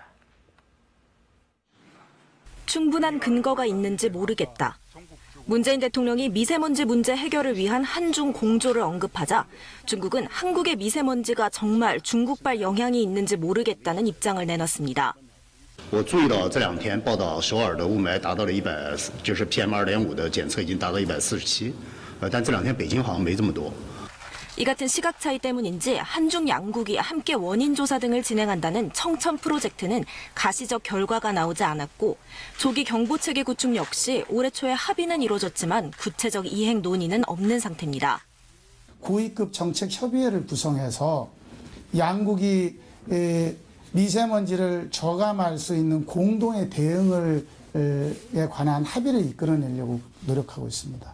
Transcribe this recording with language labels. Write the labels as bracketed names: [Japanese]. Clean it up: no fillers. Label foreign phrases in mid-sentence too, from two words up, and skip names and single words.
[Korean] 충분한 근거가 있는지 모르겠다. 문재인 대통령이 미세먼지 문제 해결을 위한 한중 공조를 언급하자 중국은 한국의 미세먼지가 정말 중국발 영향이 있는지 모르겠다는 입장을 내놨습니다. [Chinese] 我注意到这2天报道首尔的雾霾达到了就是 PM2.5 的检测已经达到147，但这2天北京好像没这么多。 [Korean] 이 같은 시각 차이 때문인지 한중 양국이 함께 원인 조사 등을 진행한다는 청천 프로젝트는 가시적 결과가 나오지 않았고 조기 경보 체계 구축 역시 올해 초에 합의는 이루어졌지만 구체적 이행 논의는 없는 상태입니다. 고위급 정책 협의회를 구성해서 양국이 미세먼지를 저감할 수 있는 공동의 대응에 관한 합의를 이끌어내려고 노력하고 있습니다.